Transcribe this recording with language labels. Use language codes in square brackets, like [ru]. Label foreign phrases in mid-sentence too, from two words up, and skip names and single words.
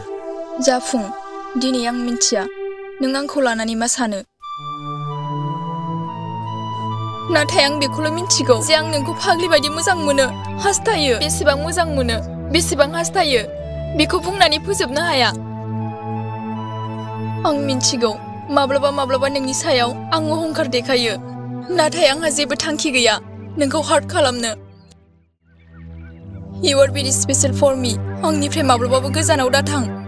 [brx] जाफुं दिनै आं मिन्थिया नों आंखौ लानानै मा सानो नाथाय आं बेखौल' मिन्थिगौ जे आं नोंखौ फाग्लि बायदि मोजां मोनो हास्थायो बेसेबां मोजां मोनो बेसेबां हास्थायो बेखौ बुंनानै फोजोबनो हाया आं मिन्थिगौ माब्लाबा नोंनि सायाव आं अहंकार देखायो नाथाय आंहा जेबो थांखि गैया नोंखौ हार्ट खालामनो [en] You are very special for me [brx] आंनिफ्राय माब्लाबाबो गोजानाव दाथां